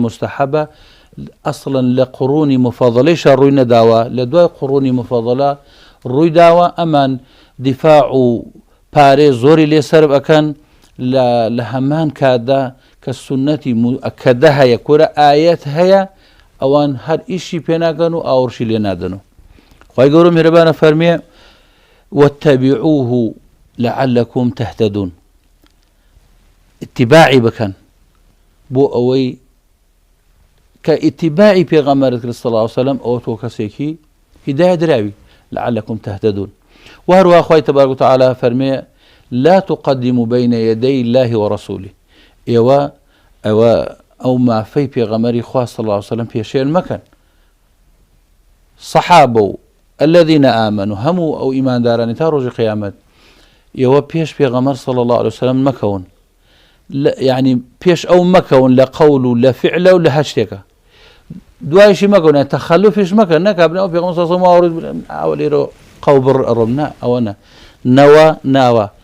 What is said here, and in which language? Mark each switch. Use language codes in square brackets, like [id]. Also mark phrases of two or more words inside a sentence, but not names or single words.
[ckb] مستحەبە ئەسڵەن لە قڕونی مفەضەلەیشە ڕووی نەداوە لە دوای قڕونی مفەضەلە ڕووی داوە ئەمان دیفاع و پارێ زۆری لێسەر ئەکەن لە هەمان کاتدا کە سنەتی مؤکەدە هەیە کورە ئایەت هەیە ئەوان هەر ئیشی پێناکەن و ئاوڕشی لێ نادەن و خی گەورە میهرەبانە فەرمێ [ar] واتبعوه لعلكم تهتدون [ckb] اتباعی بکەن بۆ ئەوەی کە اتباعی پێغەمبەرت کرد [ar] صلی الله علیه و سلم [ckb] ئەوە تۆ کەسێکی هیدایە دراوی [ar] لعلكم تهتدون [ckb] وهروە خی [ar] تبارك وتعالى [ckb] فەرمێ [ar] لا تقدموا بين يدي الله ورسوله [ckb] ئەو مافەی پێغەمبەری خوا [ar] صلی الله علیه و سلم [ckb] پێشێن مەکەن صحابە [ar] و الذين آمنوا [ckb] هەموو ئەو ئیماندارانی تا ڕۆژی قیامەت ئێوە پێش پێغەمبەر [ar] صلی الله علیه و سلم [ckb] مەکەون یعنی پێش ئەو مەکەون لە قەول و لە فعلە و لە هەر شتێکە دوایشی مەکەون تەخەلوفیش مەکەن نەکابن ئەو پێغەمبەر [ar] صلی الله علیه و سلم [ckb] ئاوڕێت ئەوە لێرە قەو بڕ ئەڕۆم نا ئەوە نەوە ناوە